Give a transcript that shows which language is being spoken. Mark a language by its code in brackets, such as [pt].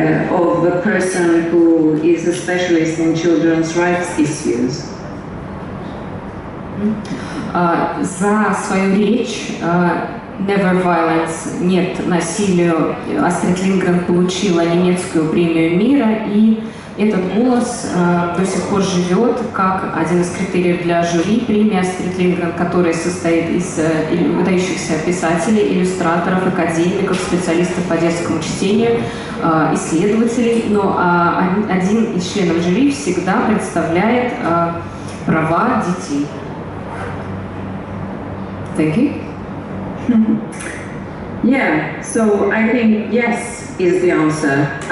[en] of a person who is a specialist in children's rights issues. [ru] За свою речь [en] «Never Violence» [ru] «Нет насилию» Астрид Линдгрен получила немецкую премию мира, и этот голос до сих пор живет как один из критериев для жюри премии Астрид Линдгрен, которая состоит из выдающихся писателей, иллюстраторов, академиков, специалистов по детскому чтению, исследователей, но один из членов жюри всегда представляет права детей. [en] Thank you. Yeah, so I think yes is the answer.